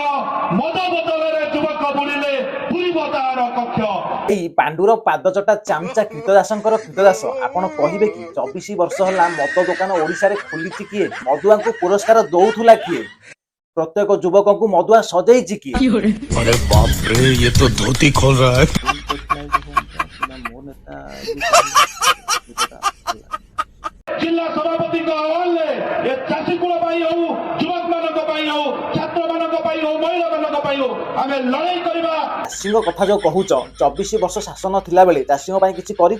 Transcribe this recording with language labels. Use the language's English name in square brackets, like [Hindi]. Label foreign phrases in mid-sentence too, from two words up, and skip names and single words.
[Odia] ମଦ ବଦଳରେ ଯୁବକ ବୁଲିଲେ ପୁରିବ ତାହାର କକ୍ଷ। ଏଇ ପାଣ୍ଡୁର ପାଦଚଟା ଚାମଚା କୀଟଦାସଙ୍କର କୀଟଦାସ ଆପଣ କହିବେ କି 24 ବର୍ଷ ହେଲା ମଦ ଦୋକାନ ଓଡିଶାରେ ଖୋଲିଛି କିଏ? ମଦୁଆଙ୍କୁ ପୁରସ୍କାର ଦଉଥିଲା କିଏ? ପ୍ରତ୍ୟେକ ଯୁବକଙ୍କୁ ମଦୁଆ ସଜେଇଛି କିଏ? [Hindi] अरे बाप रे, ये तो धोती खोल रहा है। [Odia] ଜିଲ୍ଲା ସଭାପତିଙ୍କ ଆହ୍ୱାନରେ ଏ ଚାଷୀ କୂଳ ପାଇଁ ହଉ, ଯୁବକ ମାନଙ୍କ ପାଇଁ ହଉ, ଛାତ୍ର ମାନଙ୍କ ପାଇଁ ହଉ, ମହିଳା ମାନଙ୍କ ପାଇଁ ହଉ, ଆମେ ଲଢେଇ କରିବା। ଚାଷୀଙ୍କ କଥା ଯୋଉ କହୁଛ 24 ବର୍ଷ ଶାସନ ଥିଲାବେଳେ ଚାଷୀଙ୍କ ପାଇଁ କିଛି କରିଛ?